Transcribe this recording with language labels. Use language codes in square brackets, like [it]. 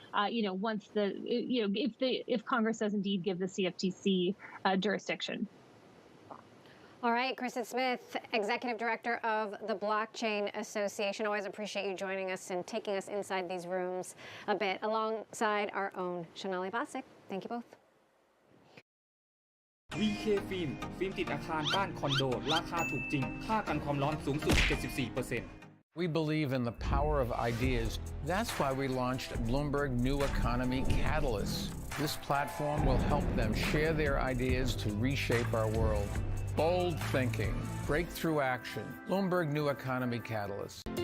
[en] Once if Congress does indeed give the CFTC jurisdiction. All right, Kristen Smith, Executive Director of the Blockchain Association. Always appreciate you joining us and taking us inside these rooms a bit, alongside our own Shonali Basic. Thank you both. [th] VK ฟิล์มติดอาคารบ้านคอนโดราคาถูกจริงค่ากันความร้อนสูงสุด 74%. [en] We believe in the power of ideas. That's why we launched Bloomberg New Economy Catalyst. This platform will help them share their ideas to reshape our world. Bold thinking, breakthrough action. Bloomberg New Economy Catalyst.